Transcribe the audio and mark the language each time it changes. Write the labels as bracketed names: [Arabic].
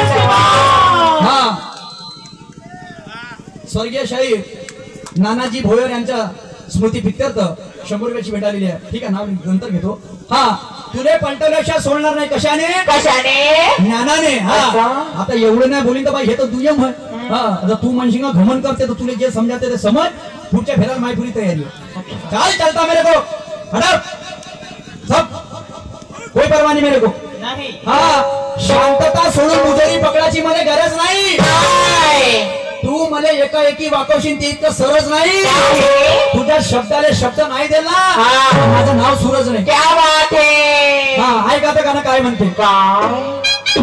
[Marathi] हा, स्वर्गीय शाहीर नानाजी भोयर यांच्या स्मृती प्रित्यर्थ 100 रुपयाची भेट आलेली आहे। ठीक आहे, नाव नंतर घेतो। हा, तुले पलटवल्याशिवाय सोडणार नाही। कशाने? कशाने? ज्ञानाने। हा, आता एवढं नाही बोलीन तर बाई हे तर दुय्यम आहे। हा, आता तू म्हणशील घमन करते तर तुला जे समजाते ते समज, पुढच्या फेराला माय पुरी तयारी आहे। [Hindi] चाल चलता मेरे को, हटप सब, कोई परवाह नहीं मेरे को। [Marathi] हा, शांतता सोडून मुजरी पकडायची मला गरज नाही। तू मला एकाएकी वाकवशील ते इतकं सहज नाही। तुझ्या शब्दाले शब्द नाही दिला, माझं नाव सूरज नाही। [Hindi] क्या बात है? [Marathi] हा, ऐका तर गाणं काय म्हणते।